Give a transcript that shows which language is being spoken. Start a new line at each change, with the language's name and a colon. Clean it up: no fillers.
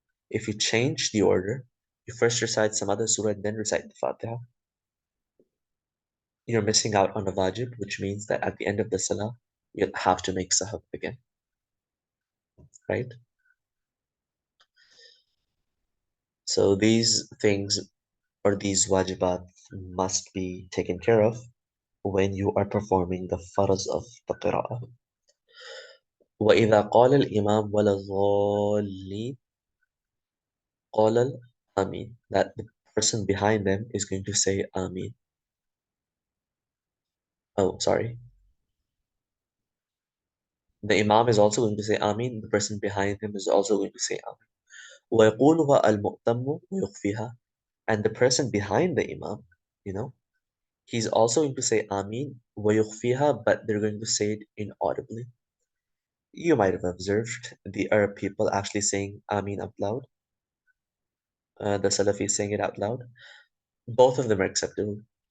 English: If you change the order, you first recite some other surah and then recite the Fatiha, you're missing out on a wajib, which means that at the end of the salah, you'll have to make sahab again, right? So these things or these wajibat must be taken care of when you are performing the faraz of the qira'ah.
Arabic: وإذا قال الإمام ولا الضالين قال الآمين.
English: That the person behind them is going to say Ameen. Oh, sorry. The Imam is also going to say Ameen. The person behind him is also going to say Ameen.
Arabic: ويقولها المؤتم ويخفيها.
English: And the person behind the Imam, you know, he's also going to say Ameen
Arabic: ويخفيها,
English: but they're going to say it inaudibly. You might have observed the Arab people actually saying Ameen out loud. The Salafis saying it out loud. Both of them are acceptable.